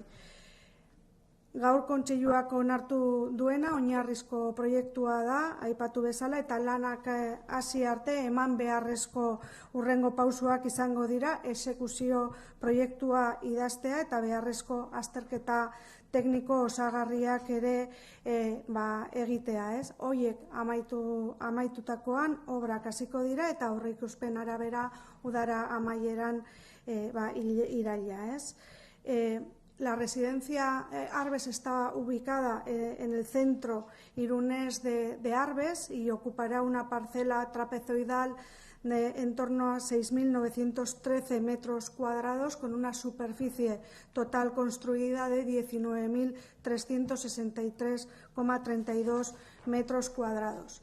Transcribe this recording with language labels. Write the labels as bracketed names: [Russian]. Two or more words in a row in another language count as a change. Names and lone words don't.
[Basque] Gaur Kontseiluak onartu duena oinarrizko proiektua da, aipatu bezala, eta lanak hasi arte eman beharrezko hurrengo pausoak izango dira, exekuzio proiektua idaztea eta beharrezko azterketa tekniko osagarriak ere egitea, ez? Horiek amaitutakoan obrak hasiko dira, eta aurreikuspen arabera udara amaieran iraila, ez? [Spanish] La residencia Arbes está ubicada en el centro irunés de Arbes y ocupará una parcela trapezoidal de en torno a 6.913 metros cuadrados, con una superficie total construida de 19.363,32 metros cuadrados.